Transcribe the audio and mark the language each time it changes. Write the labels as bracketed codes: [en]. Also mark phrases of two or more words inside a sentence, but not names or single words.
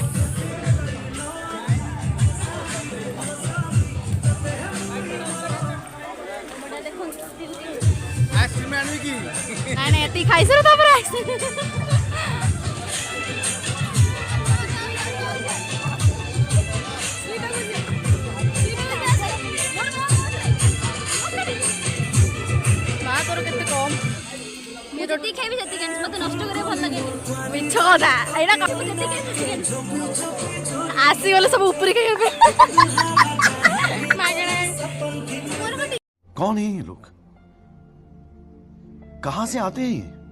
[or] ନାଇଁ ନାଇଁ ଏତିକି ଖାଇସାର ତାପରେ ମା ତୋର କେତେ କମ୍ ମୁଁ ଯେତିକି ଖାଇବି ସେତିକି ଆଣିଛି ମୋତେ ନଷ୍ଟ କରିବା ଭଲ ଲାଗେନି ମିଛ କଥା ଏଇଟା ଆସିଗଲେ ସବୁ ଉପରେ ଖାଇବେ ମାଗଣା [hi] कौन है ये लोग कहां से आते हैं ये